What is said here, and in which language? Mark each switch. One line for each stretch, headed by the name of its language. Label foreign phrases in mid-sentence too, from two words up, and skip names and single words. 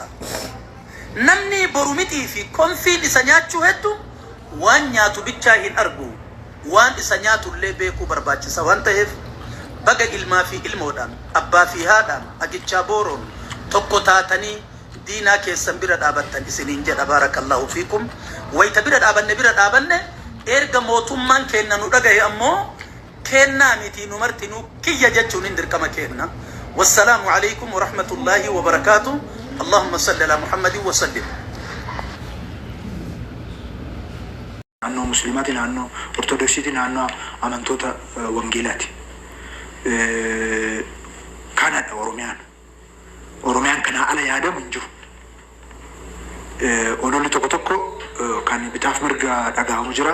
Oromo: Namni boru mitii fi konfiin isa nyaachuu hedduu waan nyaatu bichaa hin argu waan isa nyaatullee beekuu barbaachisa waan ta'eef baga ilmaa fi ilmoodhaan abbaa fi haadhaan agichaa booroon tokko taatanii diinaa keessan bira dhaabattan isiniin jedha.
Arabic: بارك الله فيكم.
Oromo: Wayita bira dhaabanne erga mootummaan kenna nu dhagaye ammoo kennaa miti nu martinu kiyya jechuun hin dirqama kenna.
Arabic: والسلام عليكم ورحمة الله وبركاته. اللهم صل على محمد وسلم.
Oromo: Naannoo musliimaati, naannoo ortodoksiiti, naannoo amantoota wangeelaati. Kanadha Oromiyaan kanaa ala yaadamu hin jiru. Ololli tokko tokko kan bitaaf mirga dhagahamu jira.